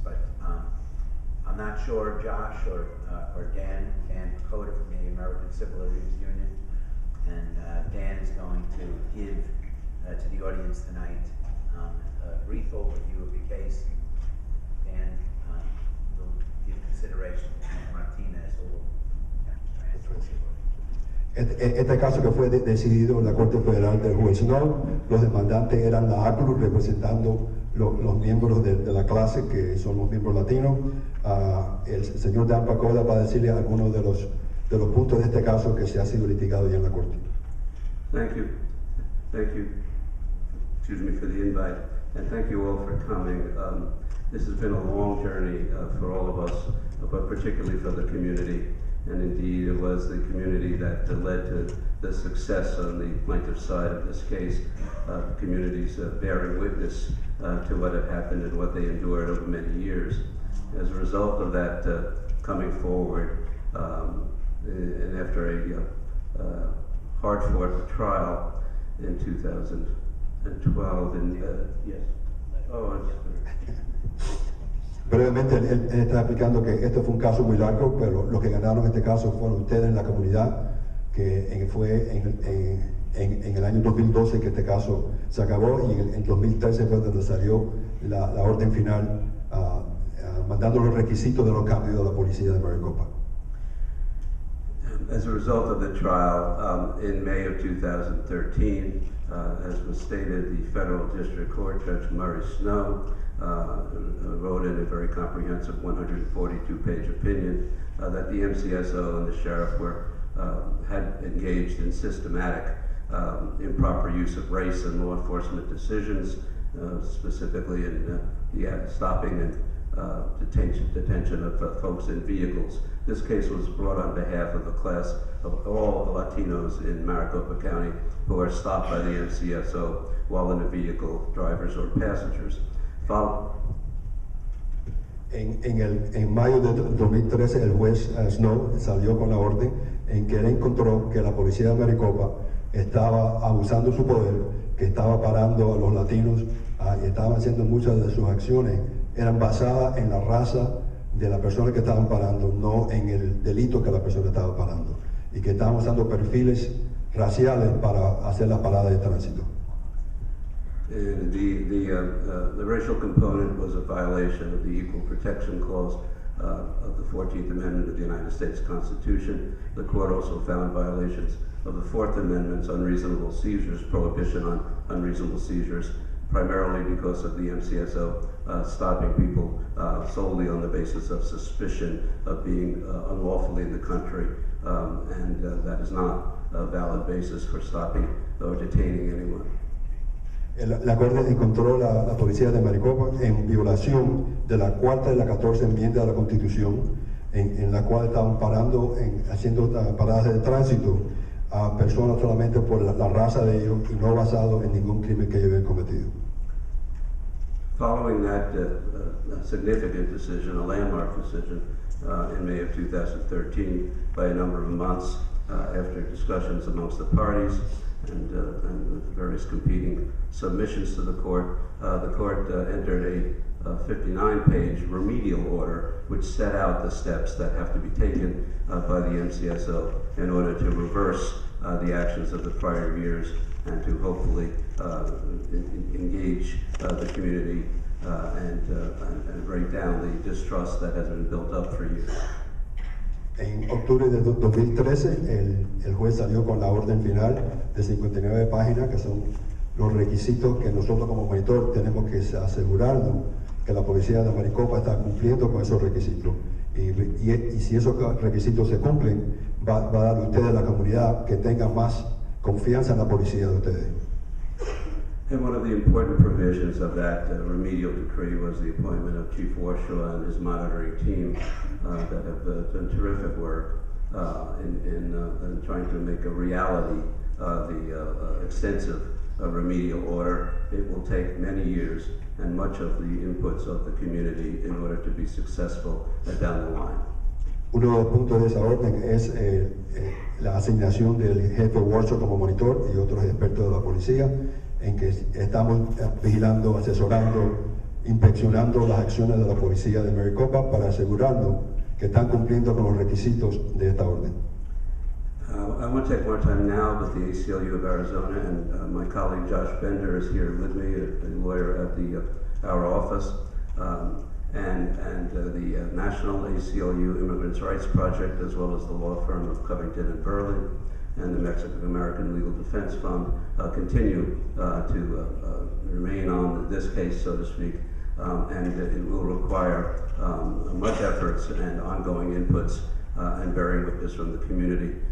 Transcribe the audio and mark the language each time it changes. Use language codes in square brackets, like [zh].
[en] But I'm not sure Josh or Dan Pacoda from the American Civil Liberties Union, and Dan is going to give to the audience tonight a brief overview of the case. Dan will give consideration to Martinez, who will transfer. [es] Este caso que fue decidido en la Corte Federal del juez Snow, los demandantes eran la ACLU representando los miembros de la clase, que son los miembros latinos. El señor Dan Pacoda va a decirle algunos de los puntos de este caso que se ha sido litigado ya en la Corte. [en] Thank you. Thank you. Excuse me for the invite, and thank you all for coming. This has been a long journey for all of us, but particularly for the community. And indeed, it was the community that led to the success on the plaintiff's side of this case. The community's bearing witness to what had happened and what they endured over many years. As a result of that coming forward, and after a hard-fought trial in 2012, yes. Oh, [es] Brevemente, él está explicando que este fue un caso muy largo, pero los que ganaron este caso fueron ustedes en la comunidad, que fue en el año 2012 que este caso se acabó, y en 2013 fue donde salió la orden final mandando los requisitos de los cambios de la policía de Maricopa. [en] As a result of the trial, in May of 2013, as was stated, the Federal District Court Judge Murray Snow wrote in a very comprehensive 142-page opinion that the MCSO and the sheriff had engaged in systematic improper use of race in law enforcement decisions, specifically in the stopping and detention of folks in vehicles. This case was brought on behalf of a class of all Latinos in Maricopa County who are stopped by the MCSO while in a vehicle, drivers or passengers. [es] En mayo de 2013 el juez Snow salió con la orden en que él encontró que la policía de Maricopa estaba abusando de su poder, que estaba parando a los latinos y estaban haciendo muchas de sus acciones eran basadas en la raza de la persona que estaban parando, no en el delito que la persona estaba parando, y que estaban usando perfiles raciales para hacer las paradas de tránsito. [en] The racial component was a violation of the Equal Protection Clause of the 14th Amendment of the United States Constitution. The court also found violations of the 4th Amendment's unreasonable seizures, prohibition on unreasonable seizures, primarily because of the MCSO stopping people solely on the basis of suspicion of being unlawfully in the country, and that is not a valid basis for stopping or detaining anyone. [es] La Corte encontró la policía de Maricopa en violación de la 4ª y la 14ª enmienda de la Constitución, en la cual estaban parando, haciendo paradas de tránsito a personas solamente por la raza de ellos y no basado en ningún crimen que ellos habían cometido. [en] Following that significant decision, a landmark decision in May of 2013, by a number of months after discussions amongst the parties and various competing submissions to the court entered a 59-page remedial order which set out the steps that have to be taken by the MCSO in order to reverse the actions of the prior years and to hopefully engage the community and break down the distrust that has been built up for years. [es] En octubre de 2013, el juez salió con la orden final de 59 páginas, que son los requisitos que nosotros como monitor tenemos que asegurarnos que la policía de Maricopa está cumpliendo con esos requisitos. Y si esos requisitos se cumplen, va a dar a ustedes, la comunidad, que tengan más confianza en la policía de ustedes. [en] And one of the important provisions of that remedial decree was the appointment of Chief Warshaw and his monitoring team that have done terrific work in trying to make a reality the extensive remedial order. It will take many years and much of the inputs of the community in order to be successful down the line. [es] Uno de los puntos de esa orden es la asignación del jefe Warshaw como monitor y otros expertos de la policía, en que estamos vigilando, asesorando, inspeccionando las acciones de la policía de Maricopa para asegurarnos que están cumpliendo con los requisitos de esta orden. [en] I want to take more time now with the ACLU of Arizona, and my colleague Josh Bender is here with me, a lawyer at our office, and the National ACLU Immigrants' Rights Project, as well as the law firm of Covington and Burling, and the Mexican-American Legal Defense Fund continue to remain on this case, so to speak, and it will require much efforts and ongoing inputs and bearing witness from the community.